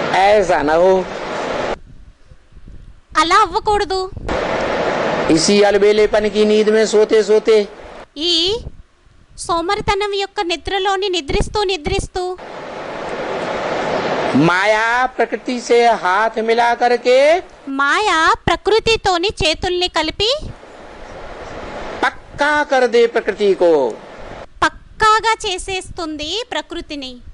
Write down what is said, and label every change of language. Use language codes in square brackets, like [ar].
[hi] ऐसा न हो, [te] అలా అవ్వకూడదు. [hi] इसी अलबेलेपन की नींद में सोते सोते [te] ఈ సోమరితనం యొక్క నిద్రలోని నిద్రిస్తూ నిద్రిస్తూ [hi] माया प्रकृति से हाथ मिला करके [te] మాయ ప్రకృతితోని చేతుల్ని కలిపి [hi] पक्का कर दे प्रकृति को। [te] పక్కాగా చేసేస్తుంది ప్రకృతిని.